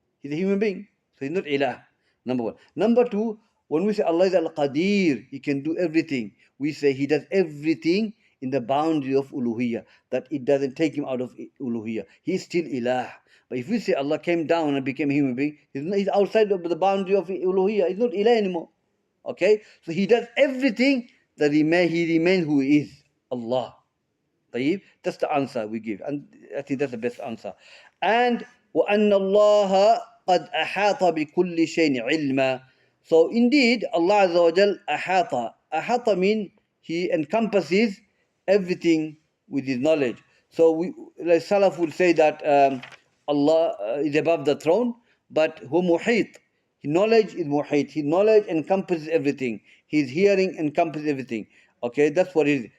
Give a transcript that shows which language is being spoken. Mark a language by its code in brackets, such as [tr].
[en] He's a human being, so He's not Ilah. Number one. Number two, when we say Allah is Al-Qadir, He can do everything, we say He does everything in the boundary of uluhiyah, that it doesn't take Him out of uluhiyah. He's still Ilah. But if we say Allah came down and became a human being, He's outside of the boundary of uluhiyah. He's not Ilah anymore. Okay? So He does everything that He remains who He is, Allah. [ar] طيب? [en] That's the answer we give, and I think that's the best answer. [ar] And وَأَنَّ اللَّهَ قَدْ أَحَاطَ بِكُلِّ شَيْءٍ عِلْمًا. [en] So indeed, Allah Azza wa Jal ahata. Ahata means He encompasses everything with His knowledge. So like Salaf would say that Allah is above the throne, but hu muhit. His knowledge is muhit. His knowledge encompasses everything. His hearing encompasses everything. Okay, that's what it is.